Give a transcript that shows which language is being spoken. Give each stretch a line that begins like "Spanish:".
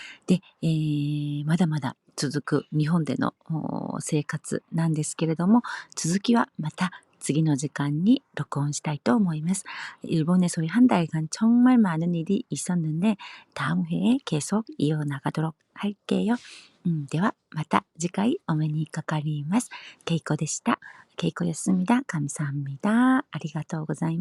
Japanese: で、まだまだ続く日本での生活なんですけれども、続きはまた次の時間に録音したいと思います。
Korean: 일본에서 한 달간 정말 많은 일이 있었는데 다음 회에 계속 이어나가도록 할게요.
Japanese: ではまた次回お目にかかります。ケイコでした。
Korean: ケイコ였습니다。감사합니다。
Japanese: ありがとうございます。